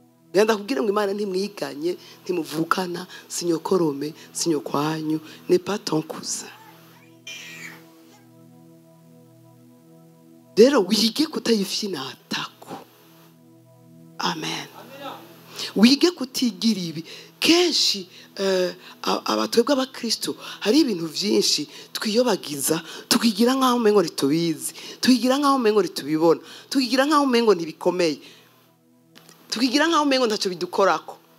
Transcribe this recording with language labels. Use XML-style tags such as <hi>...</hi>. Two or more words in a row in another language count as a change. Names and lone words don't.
<rn>Genda kubwira ngo Imana ntimwiganye, ntimuvukana, sinyokorome, sinyokwanyu,</rn> <fr>n'est pas ton cousin.</fr> <rn>Rero wige kutayifyinatako. Amen. Wige kutigira ibi. Kenshi abatwebwe abakristo hari ibintu byinshi twiyobagiza, tukigira nkaho umengo ritubizi, tukigira nkaho umengo ritubibona, tukigira nkaho umengo ntibikomeye, tukigira nkaho umengo ntacyo bidukorako.</rn>